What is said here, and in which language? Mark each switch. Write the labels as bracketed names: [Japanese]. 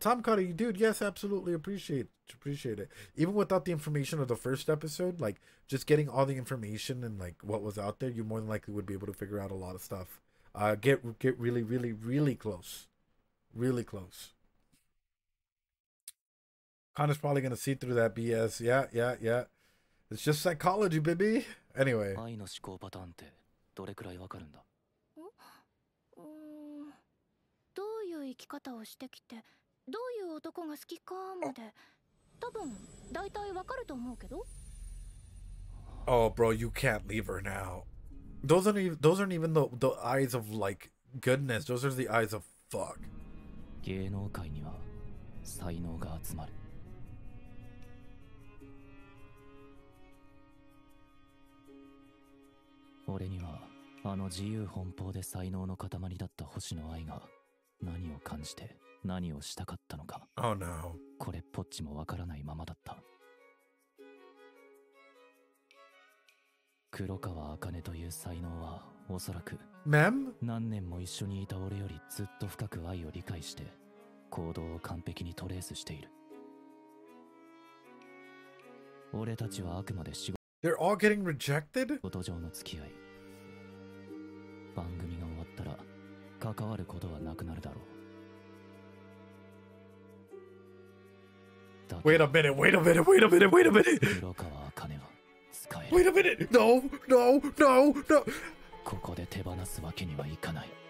[English] Tom Cuddy, dude, yes, absolutely appreciate it. Even without the information of the first episode, like, just getting all the information and, like, what was out there, you more than likely would be able to figure out a lot of stuff. Get really, really, really close. Really close. Connor's probably going to see through that BS. Yeah. It's just psychology, baby. Anyway. [Japanese] 愛の思考パターンってどれくらいわかるんだ？どういう生き方をしてきて、どういう男が好きかまで、多分大体わかると思うけど。 [English] Oh, bro, you can't leave her now. Those aren't even the eyes of like goodness. Those are the eyes of fuck. [Japanese] 芸能界には才能が集まる。俺にはあの自由奔放で才能の塊だった星の愛が何を感じて何をしたかったのか、 [English] Oh no. [Japanese] これっぽっちもわからないままだった。黒川茜という才能はおそらく [English] Mem? [Japanese] 何年も一緒にいた俺よりずっと深く愛を理解して行動を完璧にトレースしている。俺たちはあくまで仕 [English] They're all getting rejected? [Japanese] 事上の付き合い。番組が終わったら関わることはなくなるだろう。だ [English] Wait a minute, wait a minute, wait a minute, wait a minute! [Japanese] 黒川茜は使える。 [English] Wait a minute! No, no, no, no! [Japanese] ここで手放すわけにはいかない。